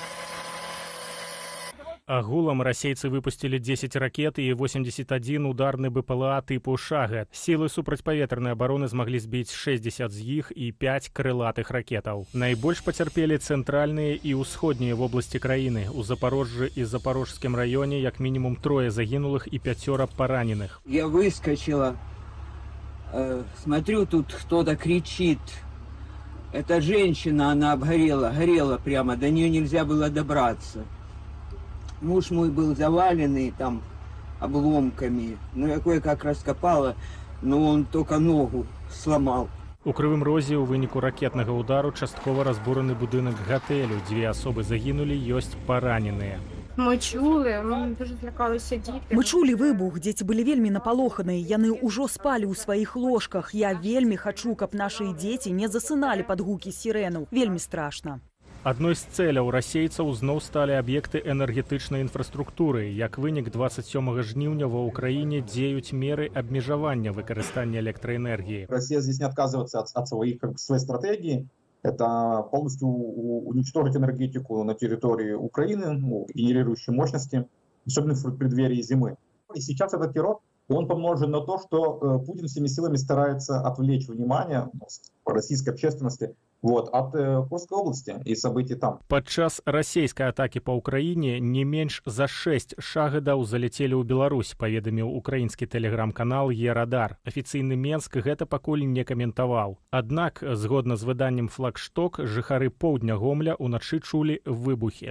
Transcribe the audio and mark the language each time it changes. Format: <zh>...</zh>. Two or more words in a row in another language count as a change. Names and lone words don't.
<be>Агулам расейцы выпусцілі 10 ракет і 81 ударны БПЛА тыпу «Шахед». Сілы супрацьпаветранай абароны змаглі збіць 60 з іх і 5 крылатых ракетаў. Найбольш пацярпелі цэнтральныя і ўсходнія вобласці краіны. У Запорожжы і Запорожскім раёне як мінімум 3 загінулых і 5 параненых.</be> <ru>Я выскочила, смотрю, тут кто-то кричит. Эта женщина, она обгорела, горела прямо, до нее нельзя было добраться. Муж мой был заваленный там обломками. Ну, я кое-как раскопала, но он только ногу сломал.</ru> <be>У Крывым Розе ў выніку ракетнага ўдару часткова разбураны будынак гатэлю. 2 асобы загінулі, ёсць параненыя.</be> <uk>Мы чулі, мы дуже злякалися діти.</uk> <be>Мы чулі выбух, дзеці былі вельмі напалоханыя, яны ўжо спалі ў сваіх ложках. Я вельмі хачу, каб нашыя дзеці не засыналі пад гукі сірэнаў. Вельмі страшна. Адной з цэляў расейцаў зноў сталі аб'екты энергетычнай інфраструктуры. Як вынік, 27 жніўня ва ўкраіне дзеюць меры абмежавання выкарыстання электроэнергіі.</be> <ru>Россия здесь не отказывается от своей стратегии. Это полностью уничтожить энергетику на территории Украины, генерирующей мощности, особенно в преддверии зимы. И сейчас этот террор, он помножен на то, что Путин всеми силами старается отвлечь внимание российской общественности от Курской области и событий там.</ru> <be>Падчас расійскай атакі па ўкраіне не менш за 6 шахедаў залецелі ў Беларусь, паведаміў украінскі тэлеграм-канал «Е-Радар». Афіцыйны Менск гэта пакуль не каментаваў. Аднак, згодна з выданнем «Флагшток», жыхары поўдня Гомля ўначы чулі выбухі.</be>